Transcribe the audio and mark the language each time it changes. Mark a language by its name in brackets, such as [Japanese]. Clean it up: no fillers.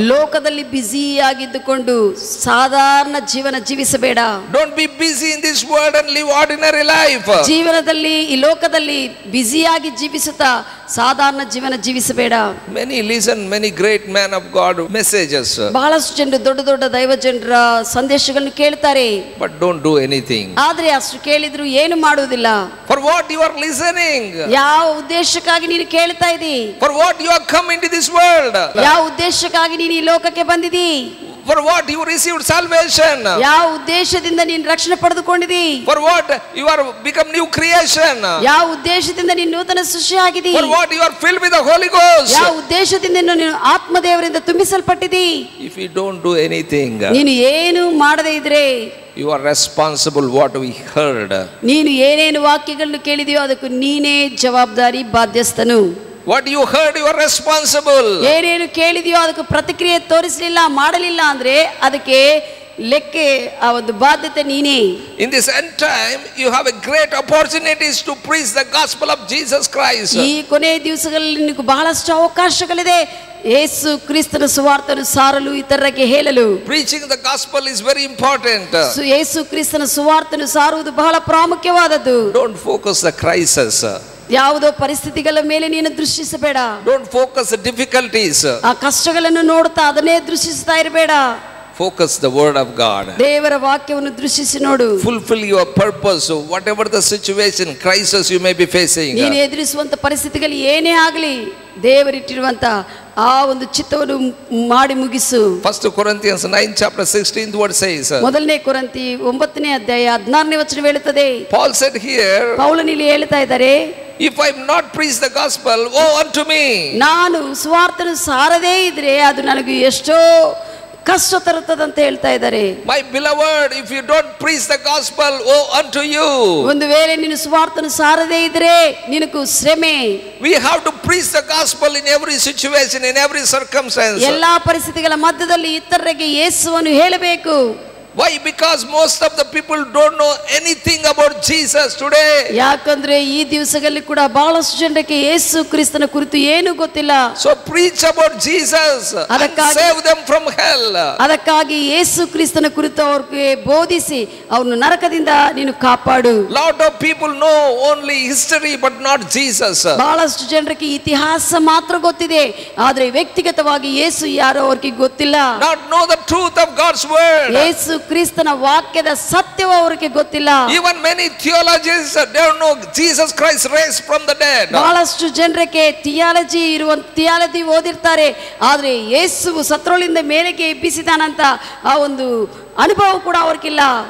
[Kannada] ಲೋಕದಲ್ಲಿ ಬ್ಯುಸಿ ಆಗಿದ್ದುಕೊಂಡು ಸಾಧಾರಣ ಜೀವನ ಜೀವಿಸಬೇಡ. [English] Don't be busy in this world and live ordinary life. [Kannada] ಈ ಲೋಕದಲ್ಲಿ ಬ್ಯುಸಿಯಾಗಿ ಜೀವಿಸುತ್ತಾ ಸಾಧಾರಣ ಜೀವನ ಜೀವಿಸಬೇಡ. [English] Many great men of God messages. [Kannada] ಬಹಳಷ್ಟು ಜನರು ದೊಡ್ಡ ದೊಡ್ಡ ದೈವ ಜನರ ಸಂದೇಶಗಳನ್ನು ಕೇಳ್ತಾರೆ. [English] But don't do anything. [Kannada] ಆದ್ರೆ ಅಷ್ಟು ಕೇಳಿದ್ರು ಏನು ಮಾಡುವುದಿಲ್ಲ. [English] For what you are listening? [Kannada] ಯಾವ ಉದ್ದೇಶಕ್ಕಾಗಿ ನೀನು ಕೇಳ್ತಾ ಇದ್ದೀ? [English] For what you have come into this world? [Kannada] ಯಾವ ಉದ್ದೇಶಕ್ಕಾಗಿ ನೀನು ಈ ಲೋಕಕ್ಕೆ ಬಂದಿದ್ದೀ? [English] For what you received salvation? [Kannada] ಯಾವ ಉದ್ದೇಶದಿಂದ ನೀನು ರಕ್ಷಣೆ ಪಡೆದುಕೊಂಡಿದ್ದೀ? [English] For what you are become new creation? [Kannada] ಯಾವ ಉದ್ದೇಶದಿಂದ ನೀನು ನೂತನ ಸೃಷ್ಟಿಯಾಗಿದ್ದೀ? [English] For what you are filled with the Holy Ghost? [Kannada] ಯಾವ ಉದ್ದೇಶದಿಂದ ನೀನು ಆತ್ಮದೇವರಿಂದ ತುಂಬಿಸಲ್ಪಟ್ಟಿದ್ದೀ? [English] If you don't do anything, [Kannada] ನೀನು ಏನು ಮಾಡದೇ ಇದ್ರೆ [English] you are responsible what we heard. [Kannada] ನೀನು ಏನೇನು ವಾಕ್ಯಗಳನ್ನು ಕೇಳಿದೆಯೋ ಅದಕ್ಕೂ ನೀನೇ ಜವಾಬ್ದಾರಿ, ಬಾಧ್ಯಸ್ಥನು. [English] What you heard, you are responsible. [Kannada] ಏನೇನು ಕೇಳಿದೆಯೋ ಅದಕ್ಕೆ ಪ್ರತಿಕ್ರಿಯೆ ತೋರಿಸಲಿಲ್ಲ, ಮಾಡಲಿಲ್ಲ ಅಂದ್ರೆ ಅದಕ್ಕೆ ಲೆಕ್ಕೆ ಆ ಒಂದು ಬಾಧ್ಯತೆ ನೀನೇ. [English] In this end time you have a great opportunities to preach the gospel of Jesus Christ. [Kannada] ಈ ಕೊನೆಯ ದಿವಸಗಳಲ್ಲಿ ನಿನಗೆ ಬಹಳಷ್ಟು ಅವಕಾಶಗಳಿದೆ ಯೇಸು ಕ್ರಿಸ್ತನ ಸುವಾರ್ತೆಯನ್ನು ಸಾರಲು, ಇತರರಿಗೆ ಹೇಳಲು. [English] Preaching the gospel is very important. [Kannada] ಯೇಸು ಕ್ರಿಸ್ತನ ಸುವಾರ್ತೆಯನ್ನು ಸಾರುವುದು ಬಹಳ ಪ್ರಾಮುಖ್ಯವಾದದ್ದು. [English] Don't focus the crisis. [Kannada] ಯಾವುದೋ ಪರಿಸ್ಥಿತಿಗಳ ಮೇಲೆ ನೀನು ದೃಷ್ಟಿಸಬೇಡ. [English] Don't focus the difficulties. [Kannada] ಆ ಕಷ್ಟಗಳನ್ನು ನೋಡುತ್ತಾ ಅದನ್ನೇ ದೃಷ್ಟಿಸ್ತಾ ಇರಬೇಡ. [English] Focus the word of God. [Kannada] ದೇವರ ವಾಕ್ಯವನ್ನು ದೃಷ್ಟಿಸಿ ನೋಡು. [English] Fulfill your purpose, whatever the situation, crisis you may be facing. [Kannada] ನೀನು ಎದುರಿಸುವಂತ ಪರಿಸ್ಥಿತಿಗಳು ಏನೇ ಆಗಲಿ ದೇವರಿಟ್ಟಿರುವಂತ ಆ ಒಂದು ಚಿತ್ತವನ್ನು ಮಾಡಿ ಮುಗಿಸು. [English] 1 Corinthians 9 chapter 16th word says. [Kannada] ಮೊದಲನೇ ಕೊರಿಂಥಿ 9ನೇ ಅಧ್ಯಾಯ 16ನೇ ವಚನ ಹೇಳುತ್ತದೆ. [English] Paul said here, [Kannada] ಪೌಲನು ಇಲ್ಲಿ ಹೇಳ್ತಾ ಇದ್ದಾರೆ, [English] if I have not preached the gospel, woe unto me. [Kannada] ನಾನು ಸುವಾರ್ತೆಯನ್ನು ಸಾರದೇ ಇದ್ರೆ ಅದು ನನಗೆ ಎಷ್ಟೋ ಕಷ್ಟ ತರುತ್ತದಂತ ಹೇಳ್ತಾ ಇದ್ದಾರೆ. [English] My beloved, if you don't preach the gospel, woe unto you. [Kannada] ಒಂದು ವೇಳೆ ನೀನು ಸುವಾರ್ತೆಯನ್ನು ಸಾರದೇ ಇದ್ರೆ ನಿನಗೂ ಶ್ರಮೆ. [English] We have to preach the gospel in every situation, in every circumstance. [Kannada] ಎಲ್ಲಾ ಪರಿಸ್ಥಿತಿಗಳ ಮಧ್ಯದಲ್ಲಿ ಇತರರಿಗೆ ಯೇಸುವನ್ನು ಹೇಳಬೇಕು. [English] Why? Because most of the people don't know anything about Jesus today. [Kannada] ಯಾಕಂದ್ರೆ ಈ ದಿವಸಗಳಲ್ಲಿ ಕೂಡ ಬಹಳಷ್ಟು ಜನರಿಗೆ ಯೇಸು ಕ್ರಿಸ್ತನ ಕುರಿತು ಏನು ಗೊತ್ತಿಲ್ಲ. [English] So preach about Jesus and save them from hell. [Kannada] ಅದಕ್ಕಾಗಿ ಯೇಸು ಕ್ರಿಸ್ತನ ಕುರಿತು ಅವರಿಗೆ ಬೋಧಿಸಿ ಅವರನ್ನು ನರಕದಿಂದ ನೀನು ಕಾಪಾಡು. [English] Lot of people know only history but not Jesus. [Kannada] ಬಹಳಷ್ಟು ಜನರಿಗೆ ಇತಿಹಾಸ ಮಾತ್ರ ಗೊತ್ತಿದೆ, ಆದ್ರೆ ವ್ಯಕ್ತಿಗತವಾಗಿ ಯೇಸು ಯಾರೋ ಅವರಿಗೆ ಗೊತ್ತಿಲ್ಲ. [English] Not know the truth of God's word. [Kannada] ಯೇಸು ಕ್ರಿಸ್ತನ ವಾಕ್ಯದ ಸತ್ಯವು ಅವರಿಗೆ ಗೊತ್ತಿಲ್ಲ. [English] Even many theologians don't know Jesus Christ raised from the dead. [Kannada] ಬಹಳಷ್ಟು ಜನರಿಗೆ ಥಿಯಾಲಜಿ ಓದಿರ್ತಾರೆ, ಆದ್ರೆ ಯೇಸು ಸತ್ತರೋಳಿಂದ ಮೇಲೆಗೆ ಎಬ್ಬಿಸಿದಾನಂತ ಆ ಒಂದು ಅನುಭವ ಕೂಡ ಅವ್ರಿಗಿಲ್ಲ.